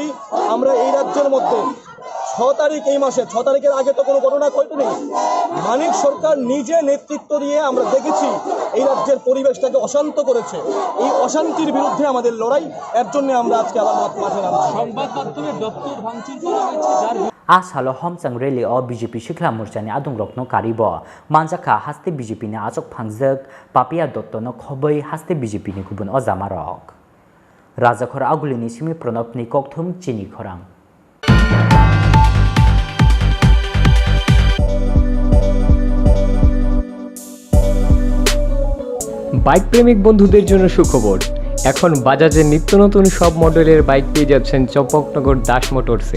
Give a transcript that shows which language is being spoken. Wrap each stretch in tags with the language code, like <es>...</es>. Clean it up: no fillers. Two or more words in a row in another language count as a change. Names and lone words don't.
<bn>আমরা এই রাজ্যের মধ্যে 6 তারিখ, এই মাসে 6 তারিখের আগে তো কোনো ঘটনা ঘটেনি। মানিক সরকার নিজে নেতৃত্ব দিয়ে আমরা দেখেছি এই রাজ্যের পরিবেশটাকে অশান্ত করেছে। এই অশান্তির বিরুদ্ধে আমাদের লড়াই, এর জন্য আমরা আজকে আবার মাঠে নামছি। সংবাদ মাধ্যমে দপ্তর ভাঙচুর করা হয়েছে, যার</bn> <trp>Asalo Hamchang rally o BJP Sikla Morcha ni adung rokno karibo manjaka haste BJP ni achok phangjak papia dotto no khoboi haste BJP ni gubun o jamarok Rajakhor aguli ni simi pranab ni kokthum Chini Khorang</trp> <bn>বাইক প্রেমিক বন্ধুদের জন্য সুখবর। এখন বাজাজের নিত্য নতুন সব মডেলের বাইক পেয়ে যাচ্ছেন চম্পকনগর দাস মোটরসে।</bn>